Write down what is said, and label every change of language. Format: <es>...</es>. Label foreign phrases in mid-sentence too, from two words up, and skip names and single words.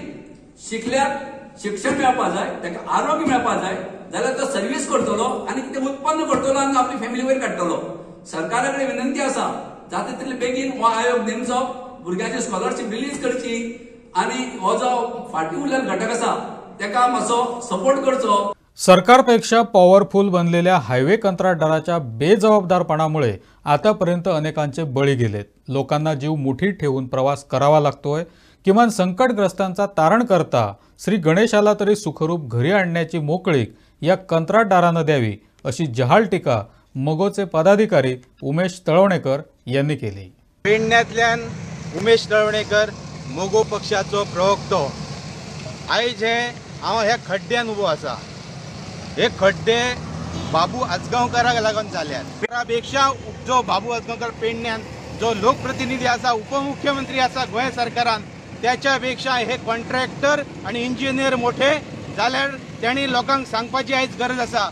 <kok>शिकल्याक शिक्षण मेळपा जाय, ताका आरोग्य मेळपा जाय जाल्यार तो सर्व्हिस करतलो आणि कितें उत्पन्न करतलो आणि आपली फॅमिली वयर काडटलो. सरकारा कडेन विनंती आसा जाता तितले बेगीन हो आयोग नेमचो, भुरग्यांची</kok> <en>scholarship release</en> <kok>करची आणि हो जो फाटी उरलेलो घटक आसा ताका मातसो सपोर्ट करचो.</kok> <mr>सरकारपेक्षा पॉवरफुल बनलेल्या हायवे कंत्राटदाराच्या बेजबाबदारपणामुळे आतापर्यंत अनेकांचे बळी गेलेत. लोकांना जीव मुठीत ठेवून प्रवास करावा लागतोय. किमान संकटग्रस्तांचा तारण करता श्री गणेशाला तरी सुखरूप घरी आणण्याची मोकळीक या कंत्राटदारानं द्यावी अशी जहाल टीका मगोचे पदाधिकारी उमेश तळवणेकर यांनी केली.</mr> <kok>पेडण्यातल्यान उमेश तळवणेकर मोगो पक्षाचो प्रवक्तो. आयज हांव ह्या खड्ड्यान उबो आसा. हे खड्डे बाबू आजगांवकाराक लागून जाल्यात. पेक्षा जो बाबू आजगांवकार पेडण्यान जो लोकप्रतिनिधी आसा, उपमुख्यमंत्री आसा गोंय सरकारान, त्याच्या पेक्षा हे कॉन्ट्रॅक्टर आणि इंजिनियर मोठे जाल्यार त्यांनी लोकांक सांगपाची आयज गरज आसा.</kok>